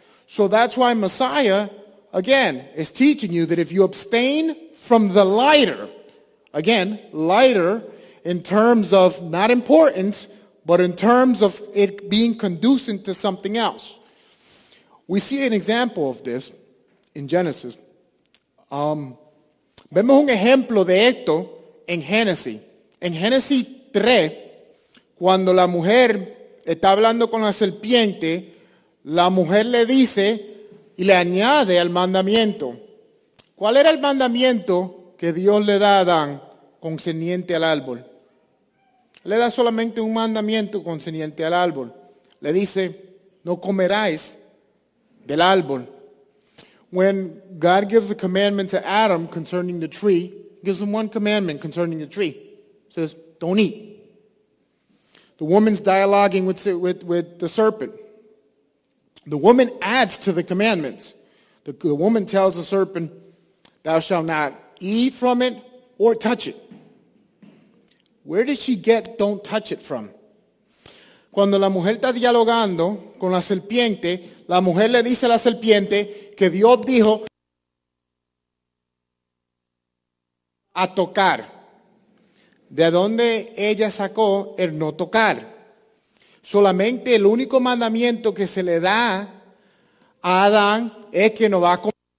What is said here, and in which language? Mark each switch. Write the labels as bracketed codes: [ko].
[en] So that's why Messiah, again, is teaching you that if you abstain from the lighter, again, lighter in terms of not importance, but in terms of it being conducive to something else. We see an example of this in Genesis. [es] Vemos un ejemplo de esto en Génesis. En Génesis 3, cuando la mujer está hablando con la serpiente, la mujer le dice y le añade al mandamiento. ¿Cuál era el mandamiento que Dios le da a Adán concerniente al árbol? Le da solamente un mandamiento concerniente al árbol. Le dice, no comeráis del árbol. [en] When God gives a commandment to Adam concerning the tree, he gives him one commandment concerning the tree. He says, don't eat. The woman's dialoguing with the serpent. The woman adds to the commandments. The woman tells the serpent, thou shalt not eat from it or touch it. Where did she get don't touch it from? [es] Cuando la mujer está dialogando con la serpiente, la mujer le dice a la serpiente que Dios dijo a tocar. ¿De dónde ella sacó el no tocar? Solamente el único mandamiento que se le da a Adán es que no va a comer.